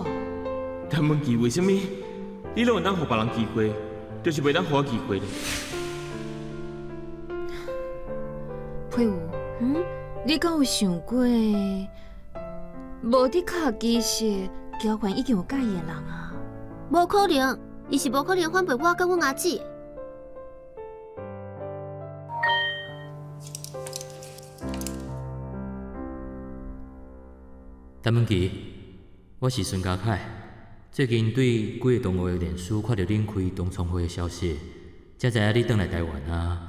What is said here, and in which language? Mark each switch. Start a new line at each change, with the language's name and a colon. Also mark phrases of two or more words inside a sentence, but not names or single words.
Min Nan Chinese: 但问题为什么你拢会当互别人机会，就是袂当互我机会呢？佩武，你敢有想过，无伫卡其实交换已经有介意的人啊？无可能，伊是无可能反背我甲阮阿姊。陈文琪，我是孙家凯。最近对几个同学的脸书看到恁开同窗会的消息，才知影你转来台湾啊。